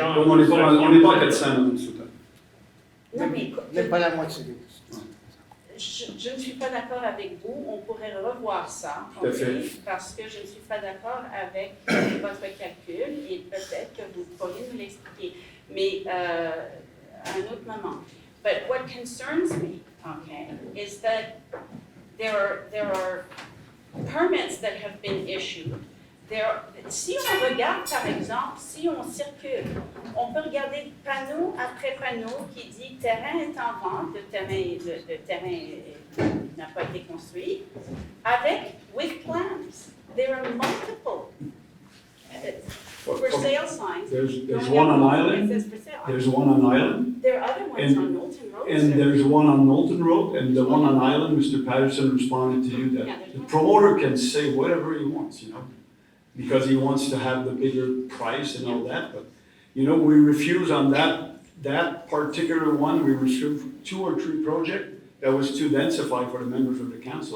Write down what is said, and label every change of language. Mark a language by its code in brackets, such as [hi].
[fr] On n'est pas à 400 en dessous. Non, mais Même pas la moitié. je ne suis pas d'accord avec vous. On pourrait revoir ça, Tout à fait. parce que je ne suis pas d'accord avec votre calcul et peut-être que vous pourriez nous l'expliquer. Mais à un autre moment. [en] But what concerns me, okay, is that there are permits that have been issued. [fr] Si on regarde, par exemple, si on circule, on peut regarder panneau après panneau qui dit terrain est en vente, le terrain n'a pas été construit, [en] with plans. There are multiple for sale signs. There's one on Island. It says for sale. There's one on Island. There are other ones on Knowlton Road. And there's one on Knowlton Road, and the one on Island, Mr. Patterson responded to you that the promoter can say whatever he wants, you know, because he wants to have the bigger price and all that, but, you know, we refuse on that particular one, we refused 2 or 3 projects that was too densified for the members of the council.